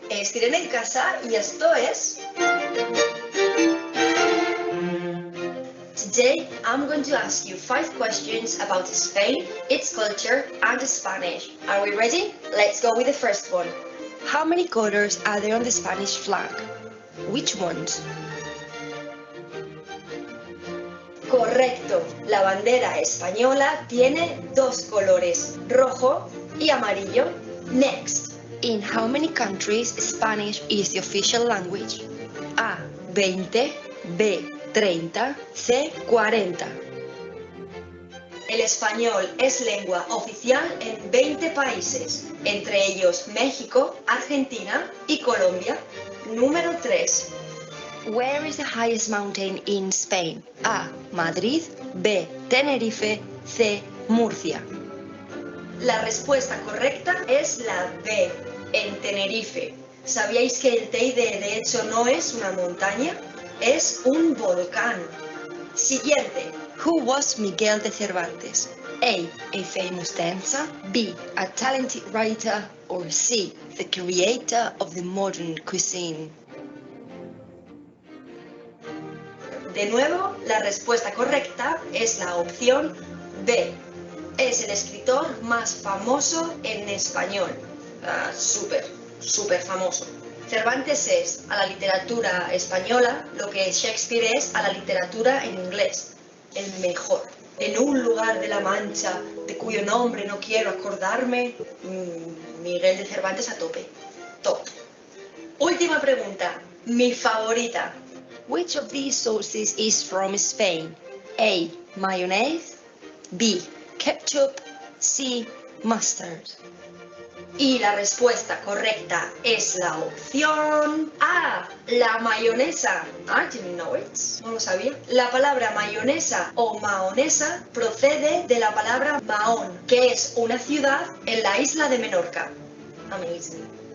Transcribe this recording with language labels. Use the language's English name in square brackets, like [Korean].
[Spanish] Es Irene en casa y esto es... [English] Today, I'm going to ask you 5 questions about Spain, its culture, and Spanish. Are we ready? Let's go with the first one. How many colors are there on the Spanish flag? Which ones? [Spanish] Correcto. La bandera española tiene 2 colores, rojo y amarillo. [English] Next. In how many countries Spanish is the official language? A. 20. B. 30, C. 40. [Spanish] El español es lengua oficial en 20 países, entre ellos México, Argentina y Colombia. Número 3. [English] Where is the highest mountain in Spain? A. Madrid, B. Tenerife, C. Murcia. [Spanish] La respuesta correcta es la B, en Tenerife. ¿Sabíais que el Teide de hecho no es una montaña? Es un volcán. Siguiente. [English] Who was Miguel de Cervantes? A. A famous dancer. B. A talented writer. Or C. The creator of the modern cuisine. [Spanish] De nuevo, la respuesta correcta es la opción B. Es el escritor más famoso en español. Súper famoso. Cervantes es a la literatura española lo que Shakespeare es a la literatura en inglés, el mejor. En un lugar de la Mancha de cuyo nombre no quiero acordarme, Miguel de Cervantes a tope, top. Última pregunta, mi favorita. [English] Which of these sauces is from Spain? A. Mayonnaise, B. ketchup, C, mustard. [Spanish] Y la respuesta correcta es la opción A, la mayonesa. [English] I didn't know it, [Spanish] no lo sabía. La palabra mayonesa o mahonesa procede de la palabra Mahón, que es una ciudad en la isla de Menorca. [English] Amazing.